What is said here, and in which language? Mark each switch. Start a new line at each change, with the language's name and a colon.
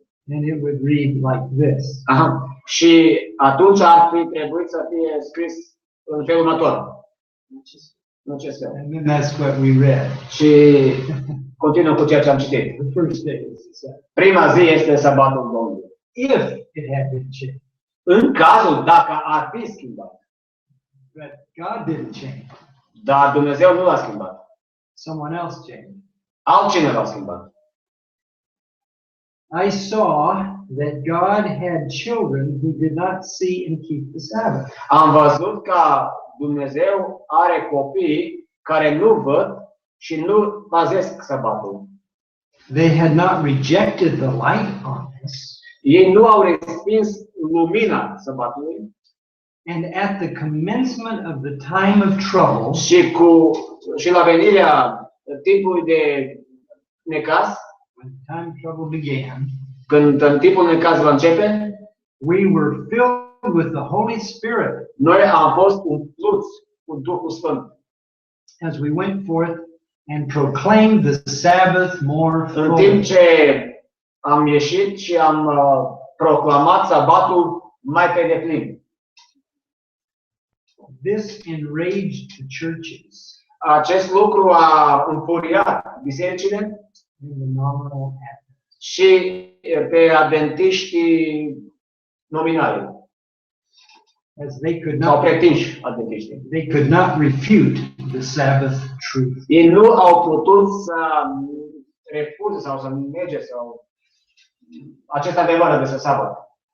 English: And it would read like this. Aha.
Romanian: Și atunci ar fi trebuit să fie scris în felul următor. În acest fel.
English: And then that's what we read.
Romanian: Și continuă cu ceea ce am citit.
English: The first day is the Sabbath.
Romanian: Prima zi este sabatul Domnului.
English: If it had been changed.
Romanian: În cazul dacă ar fi schimbat.
English: But God didn't change.
Romanian: Dar Dumnezeu nu l-a schimbat.
English: Someone else changed.
Romanian: Altcineva l-a schimbat.
English: I saw that God had children who did not see and keep the Sabbath.
Romanian: Am văzut că Dumnezeu are copii care nu văd și nu pazesc sabatul.
English: They had not rejected the light on this.
Romanian: Ei nu au respins lumina sabatului.
English: And at the commencement of the time of trouble,
Romanian: Și la venirea timpului de necaz,
English: when the time of trouble began,
Romanian: când în timpul necaz va începe,
English: we were filled with the Holy Spirit
Romanian: noi am fost umpluți cu Duhul Sfânt.
English: as we went forth and proclaimed the Sabbath more
Romanian: În timp
English: fully.
Romanian: ce am ieșit și am proclamat sabatul mai pe deplin.
English: This enraged the churches
Romanian: Acest lucru a înfuriat bisericile
English: in the nominal Adventists.
Romanian: și pe adventiștii nominali
English: As they could
Romanian: sau
English: not,
Romanian: pretinși adventiști.
English: they could not refute the Sabbath truth.
Romanian: Ei nu au putut să refuze sau să nege sau acest adevăr despre sabat.